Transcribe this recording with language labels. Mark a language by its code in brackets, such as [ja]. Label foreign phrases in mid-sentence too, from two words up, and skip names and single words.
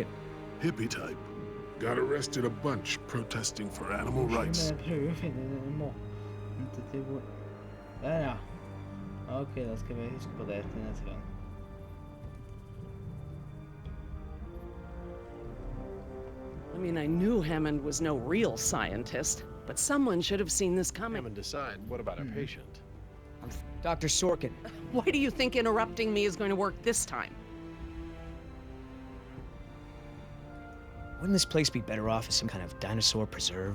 [en] Hippie type. Got arrested a bunch protesting for animal rights. [no] Jeg prøver å finne den måten til hvor... Der, ja. Ok, da skal vi huske på det til neste gang. [en] I mean, I knew Hammond was no real scientist, but someone should have seen this coming. Hammond decide. What about our patient? Dr. Sorkin. Why do you think interrupting me is going to work this time? Wouldn't this place be better off as some kind of dinosaur preserve?